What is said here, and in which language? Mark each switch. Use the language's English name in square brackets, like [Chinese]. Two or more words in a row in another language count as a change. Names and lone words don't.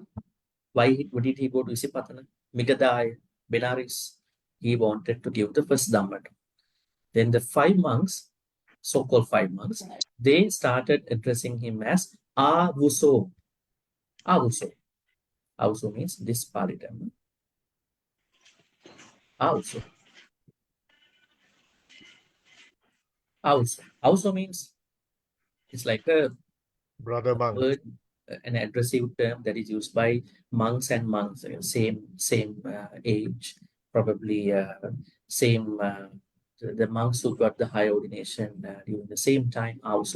[English] Why did he go to Isipatana? Migadai, Benares, he wanted to give the first Dhamma. Then the 5 monks, so-called 5 monks, they started addressing him as Avuso. Avuso. Avuso means this Paridhamma. [Pali] Avuso. Avuso. [English] Avuso means, it's like a Brother monk. word, an addressive term that is used by monks and monks, same age, probably same, the monks who got the high ordination during the same time, also.